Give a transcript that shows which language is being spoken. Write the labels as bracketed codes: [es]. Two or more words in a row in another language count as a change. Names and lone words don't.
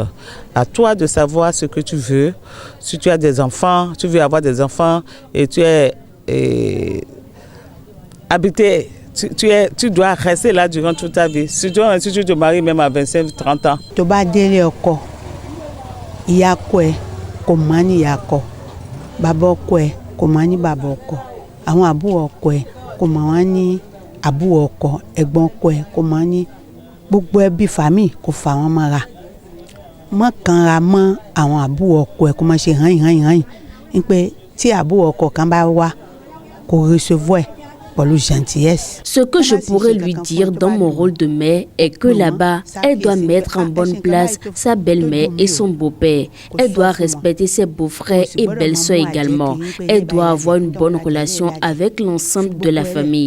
[fr] À toi de savoir ce que tu veux. Si tu as des enfants, tu veux avoir des enfants et tu es habité, tu dois rester là durant toute ta vie. Si tu te maries même à 25-30 ans. Tu vas dire quoi? Il y a quoi? Comment il y a quoi? Babo quoi? Comment il y a babo quoi? [yo] Àwọn àbúrò ọkọ ẹ̀ kò mọ̀ wọ́n ní àbúrò ọkọ ẹ̀gbọ́n ọkọ ẹ̀ kò mọ̀ ní gbogbo ẹbí fàmí kò fà wọ́n mọ́ra mọ́ kanra mọ́ àwọn àbúrò ọkọ ẹ̀ kò mọ̀ ṣe hàn ń pé tí àbúrò ọkọ kan bá wá kò recevoir [fr] Ce que je pourrais lui dire dans mon rôle de mère est que là-bas, elle doit mettre en bonne place sa belle-mère et son beau-père. Elle doit respecter ses beaux-frères et belles-sœurs également. Elle doit avoir une bonne relation avec l'ensemble de la famille.